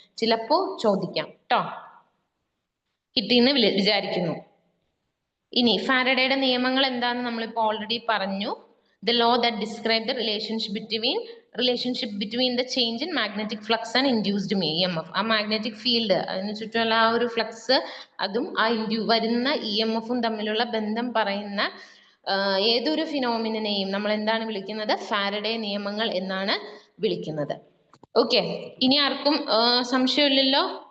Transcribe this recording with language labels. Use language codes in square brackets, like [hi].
[ml] ചിലപ്പോ ചോദിക്കാം ട്ടോ, കിട്ടിയെന്ന് വിചാരിക്കുന്നു. ഇനി ഫാരഡേയുടെ നിയമങ്ങൾ എന്താണെന്ന് നമ്മളിപ്പോൾ ഓൾറെഡി പറഞ്ഞു. [en] The law that describes the relationship between the change in magnetic flux and induced EMF. [ml] ആ മാഗ്നറ്റിക് ഫീൽഡ്, അതിന് ചുറ്റുമുള്ള ആ ഒരു ഫ്ലക്സ്, അതും ആ വരുന്ന EMF-ഉം തമ്മിലുള്ള ബന്ധം പറയുന്ന ഏതൊരു ഫിനോമിനെയും നമ്മൾ എന്താണ് വിളിക്കുന്നത്? ഫാരഡേ നിയമങ്ങൾ എന്നാണ് വിളിക്കുന്നത്. ഓക്കെ, ഇനി ആർക്കും സംശയമില്ലല്ലോ?